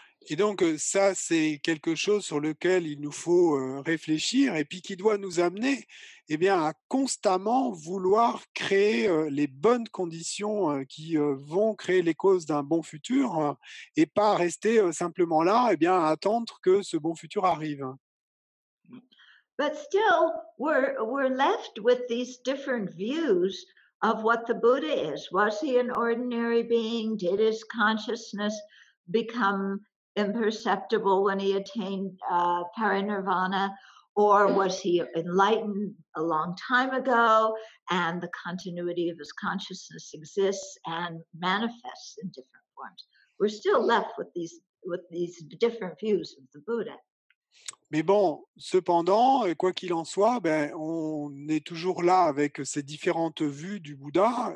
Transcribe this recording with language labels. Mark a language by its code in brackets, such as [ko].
[fr] Et donc ça, c'est quelque chose sur lequel il nous faut réfléchir et puis qui doit nous amener eh bien, à constamment vouloir créer les bonnes conditions qui vont créer les causes d'un bon futur et pas rester simplement là, eh bien, à attendre que ce bon futur arrive. [en] But still, we're left with these different views of what the Buddha is. Was he an ordinary being? Did his consciousness become imperceptible when he attained parinirvana? Or was he enlightened a long time ago and the continuity of his consciousness exists and manifests in different forms? We're still left with these different views of the Buddha. [fr] Mais bon, cependant, quoi qu'il en soit, ben, on est toujours là avec ces différentes vues du Bouddha.